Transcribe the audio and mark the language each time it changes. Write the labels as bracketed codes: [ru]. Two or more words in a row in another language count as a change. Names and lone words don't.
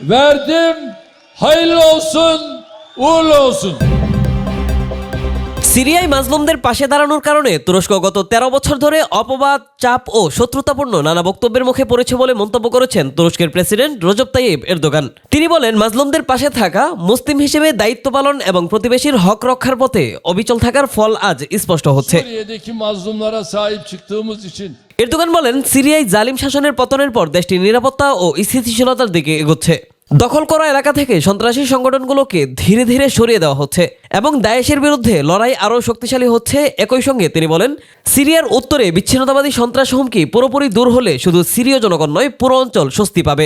[tr] verdim. Hayırlı olsun, uğurlu olsun. [bn] সিরিয়ায় মাজলুমদের পাশে দাঁড়ানোর কারণে তুরস্ক গত ১৩ বছর ধরে অপবাদ, চাপ ও শত্রুতাপূর্ণ নানা বক্তব্যের মুখে পড়েছে বলে মন্তব্য করেছেন তুরস্কের প্রেসিডেন্ট রজব তাইয়িপ এরদোগান। তিনি বলেন, মাজলুমদের পাশে থাকা, মুসলিম হিসেবে দায়িত্ব পালন এবং প্রতিবেশীর হক রক্ষার পথে অবিচল থাকার ফল আজ স্পষ্ট হচ্ছে। [tr] Suriye'deki mazlumlara sahip çıktığımız için [bn] এরদোগান বলেন, সিরিয়ায় জালিম শাসনের পতনের পর দেশটির নিরাপত্তা ও স্থিতিশীলতার দিকে এগোচ্ছে। দখল করা এলাকা থেকে সন্ত্রাসী সংগঠনগুলোকে ধীরে ধীরে সরিয়ে দেওয়া হচ্ছে এবং দায়েশের বিরুদ্ধে লড়াই আরও শক্তিশালী হচ্ছে। একই সঙ্গে তিনি বলেন, সিরিয়ার উত্তরে বিচ্ছিন্নতাবাদী সন্ত্রাস হুমকি পুরোপুরি দূর হলে শুধু সিরীয় জনগণ নয়, পুরো অঞ্চল স্বস্তি পাবে।